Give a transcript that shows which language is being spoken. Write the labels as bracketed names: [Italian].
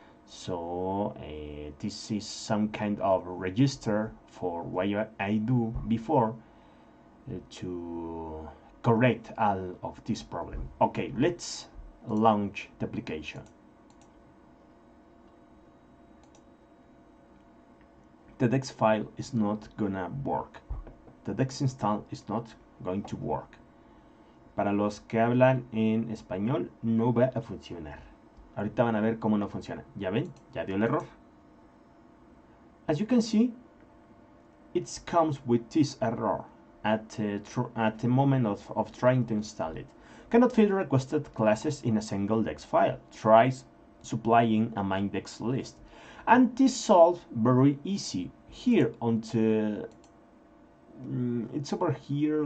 [English] So this is some kind of register for what I do before to correct all of this problem. Okay, let's launch the application. The dex file is not gonna work. The dex install is not going to work. [Spanish] Para los que hablan en español, no va a funcionar. Ahorita van a ver cómo no funciona. ¿Ya ven? Ya dio el error. [English] As you can see, it comes with this error at the moment of trying to install it. Cannot fill requested classes in a single dex file. Tries supplying a main dex list. And this solved very easy. Here on the it's over here.